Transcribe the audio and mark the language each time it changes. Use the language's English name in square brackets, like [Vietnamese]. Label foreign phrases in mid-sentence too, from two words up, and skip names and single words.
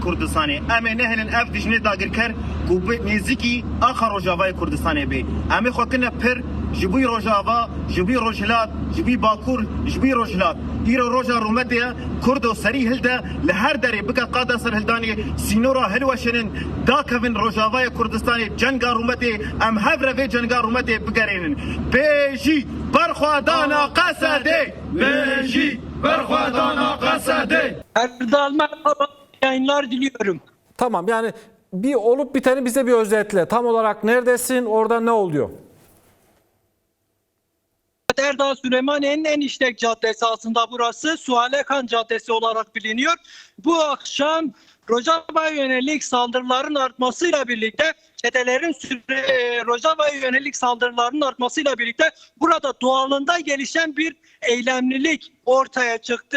[Kurdish] کردستانی امی نهلن اف دشمنی داگر کر گوبه نیزیکی آخر روژاوای کردستانی بی امی خوکنه پر جبوی روجاوا جبوی روجلات جبوی باکور جبوی روجلات ایرو روجا رومتیه کرد و سری هلده لهر دری بکا قاده سر هلدانی سینورا هلوشنن دا کفن روجاوای کردستانی جنگا رومتی ام هفره وی جنگا رومتی بگرینن بیجی برخوادانا قصده بیجی برخوادانا قصده [Turkish] Erdal merhaba, yayınlar diliyorum. Tamam, yani bir olup biteni bize bir özetle. Tam olarak neredesin, orada ne oluyor? Erdal Süleymaniye'nin en işlek caddesi aslında burası. Sualekan Caddesi olarak biliniyor. Bu akşam Rojava'ya yönelik saldırıların artmasıyla birlikte çetelerin Rojava'ya yönelik saldırıların artmasıyla birlikte burada doğalında gelişen bir eylemlilik ortaya çıktı.